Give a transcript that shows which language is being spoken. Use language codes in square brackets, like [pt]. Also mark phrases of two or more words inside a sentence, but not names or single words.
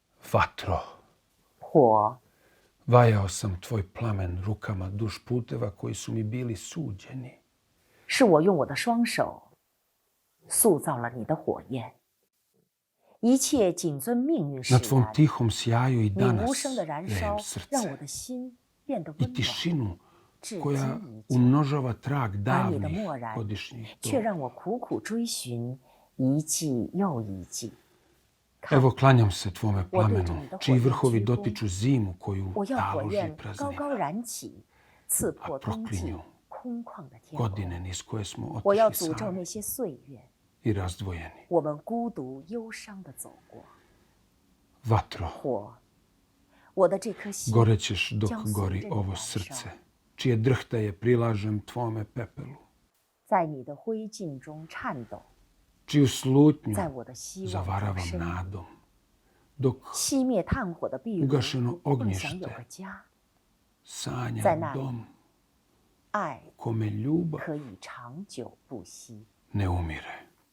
[sr] Vatro, [zh] 火， [sr] vajao sam tvoj plamen rukama duž puteva koji su mi bili suđeni. [zh] 是我用我的双手塑造了你的火焰。一切谨遵命运使 [sr] Na tvom [zh] 然， [sr] tihom sjaju i [zh] 你 [sr] danas [zh] 无声的燃 [sr] grejem [zh] 烧，让我 [sr] srce [zh] 的心变得 [sr] i [zh] 温暖。 [sr] tišinu [zh] 至 [sr] koja [zh] 今依旧， [sr] umnožava trag [zh] 而你的 [sr] davnih [zh] 漠然 [sr] godišnjih [zh] 却 [sr] doba. [zh] 让我苦苦追寻一季又一季。看， [sr] Evo klanjam se tvome [zh] 我对着 [sr] plamenu, [zh] 你的火 [sr] čiji [zh] 焰 [sr] vrhovi [zh] 鞠躬， [sr] dotiču zimu koju [zh] 我要火 [sr] taloži [zh] 焰高高 [sr] praznina, [zh] 燃起，刺破冬季 [sr] proklinju [zh] 空旷的天空。 [sr] godine niz koje smo [zh] 我要 [sr] otišli [zh] 诅咒 [sr] sami [zh] 那些岁月， [sr] i razdvojeni. [zh] 我们孤独忧伤地走过。 [sr] Vatro, [zh] 火，我的这颗心 [sr] gorećeš dok [zh] 将随 [sr] gori [zh] 着你 [sr] ovo [zh] 燃烧， [sr] srce, čije drhtaje prilažem tvome pepelu, [zh] 在你的灰烬中颤抖， [sr] čiju slutnju [zh] 在我的希望中 [sr] zavaravam [zh] 呻吟。 [sr] nadom, dok [zh] 熄灭炭火的壁炉， [sr] ugašeno [zh] 梦想有 [sr] ognjište [zh] 个家， [sr] sanja [zh] 在那里， [sr] dom [zh] 爱 [sr] kome ljubav [zh] 可以长久不息。 [sr] ne umire.